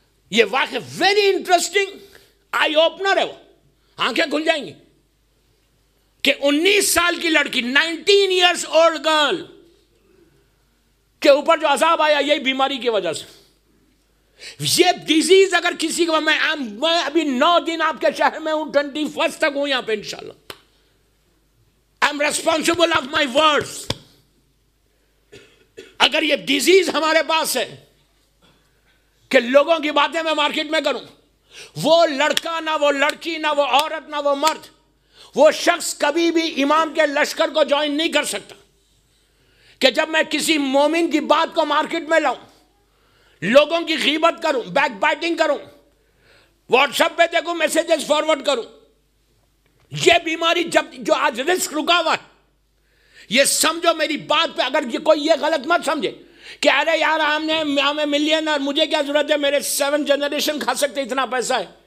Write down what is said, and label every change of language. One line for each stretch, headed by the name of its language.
Urdu: یہ واقعہ very interesting, eye opener ہے. وہ آنکھیں کھل جائیں گی کہ 19 سال کی لڑکی,
English: 19 years old girl
Urdu: کے اوپر جو عذاب آیا یہی بیماری کی وجہ سے. یہ ڈیزیز اگر کسی کو, میں ابھی 9 دن آپ کے شہر میں ہوں, 21 تک ہوں یہاں پہ انشاءاللہ.
English: I am responsible of my words.
Urdu: اگر یہ ڈیزیز ہمارے پاس ہے کہ لوگوں کی باتیں میں مارکیٹ میں کروں, وہ لڑکا نہ وہ لڑکی نہ وہ عورت نہ وہ مرد, وہ شخص کبھی بھی امام کے لشکر کو جوائن نہیں کر سکتا. کہ جب میں کسی مومن کی بات کو مارکیٹ میں لاؤں, لوگوں کی غیبت کروں, بیک بائٹنگ کروں, واٹس ایپ پہ دیکھوں, میسیجز فارورڈ کروں, یہ بیماری جو آج رسک رکا ہوا ہے, یہ سمجھو میری بات پہ, اگر کوئی یہ غلط مت سمجھے کہ ارے یار ہمیں ملین اور مجھے کیا ضرورت ہے, میرے 7 جنریشن کھا سکتے, اتنا پیسہ ہے.